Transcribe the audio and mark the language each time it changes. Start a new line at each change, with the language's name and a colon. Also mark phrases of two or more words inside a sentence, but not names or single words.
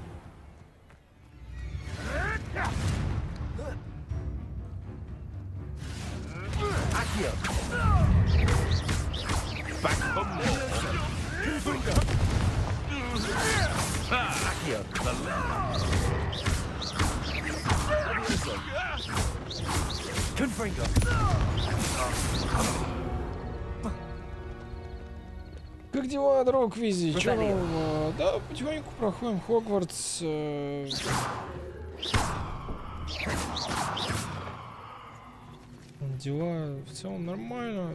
English: Accio. Back for more. Accio. Confringo.
Russian: Как дела, друг Визи? Чё нового? Да, потихоньку проходим Хогвартс. Дела в целом нормально.